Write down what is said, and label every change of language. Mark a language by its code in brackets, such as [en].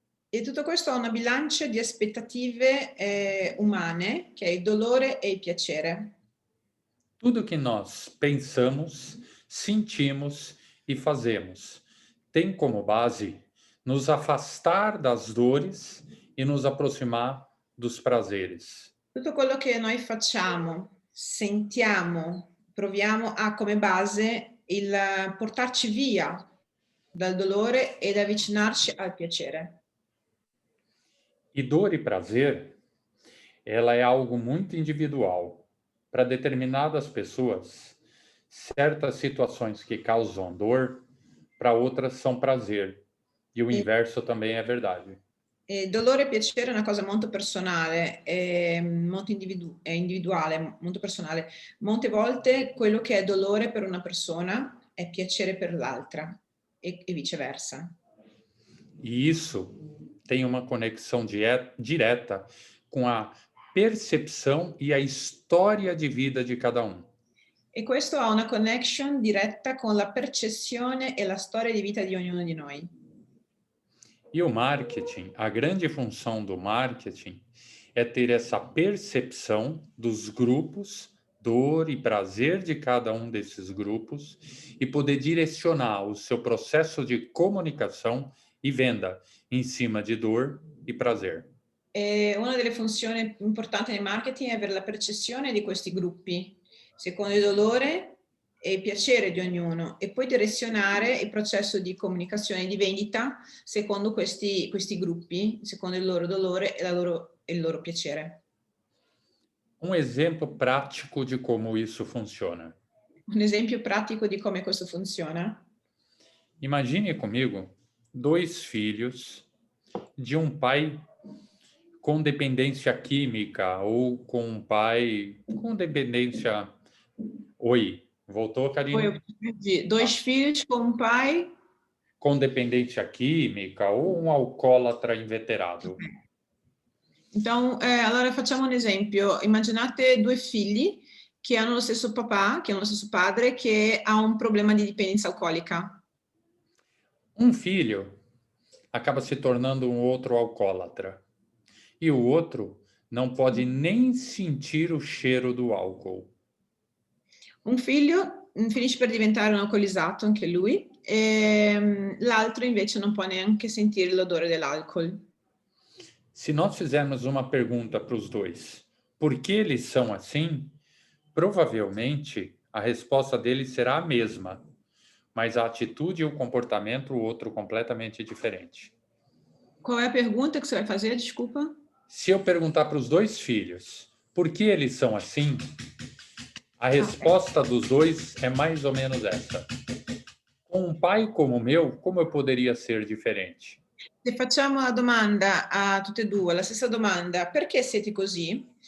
[it] E tutto questo ha una bilancia di aspettative umane, che è il dolore e il piacere. [pt] Tudo que nós pensamos, sentimos e fazemos tem como base nos afastar das dores e nos aproximar dos prazeres. Tutto quello che noi facciamo, sentiamo, proviamo ha come base il portarci via dal dolore ed avvicinarci al piacere. E dor e prazer, ela é algo muito individual. Para determinadas pessoas, certas situações que causam dor, para outras são prazer. E o E, inverso também é verdade. [it] e dolore e piacere è una cosa molto personale, molto è individuale, molto personale. Molte volte quello che è dolore per una persona è piacere per l'altra e viceversa. [pt] E isso tem uma conexão direta com a percepção e a história de vida de cada um. [it] E questo ha una connection diretta con la percezione e la storia di vita di ognuno di noi. [pt] E o marketing, a grande função do marketing é ter essa percepção dos grupos, dor e prazer de cada um desses grupos e poder direcionar o seu processo de comunicação e venda em cima de dor e prazer. [it] E una delle funzioni importanti nel marketing è avere la percezione di questi gruppi, secondo il dolore e il piacere di ognuno, e poi direzionare il processo di comunicazione e di vendita secondo questi gruppi, secondo il loro dolore e il loro piacere. [pt] Um exemplo prático de como isso funciona. [it] Un esempio pratico di come questo funziona. [pt] Imagine comigo 2 filhos de um pai com dependência química ou com um pai com dependência. Oi, voltou, [it] Poi ho [pt] Karine? [it] due figli con un pai. [pt] Com dependência química ou um alcoólatra inveterado. [it] Então, allora facciamo un esempio. Immaginate due figli che hanno lo stesso papà, che hanno lo stesso padre, che ha un problema di dipendenza alcolica. [pt] Um filho acaba se tornando um outro alcoólatra. E o outro não pode nem sentir o cheiro do álcool. [it] Un figlio finisce per diventare un alcolizzato anche lui, e l'altro invece non può neanche sentire l'odore dell'alcol. [pt] Se nós fizermos uma pergunta para os dois, por que eles são assim? Provavelmente a resposta deles será a mesma, mas a atitude e o comportamento o outro completamente diferente. Qual é a pergunta que você vai fazer? Desculpa. Se eu perguntar para os 2 filhos por que eles são assim, a resposta dos dois é mais ou menos essa. Com um pai como o meu, como eu poderia ser diferente? [it] Se facciamo la domanda a tutte e due, la stessa domanda, perché siete così?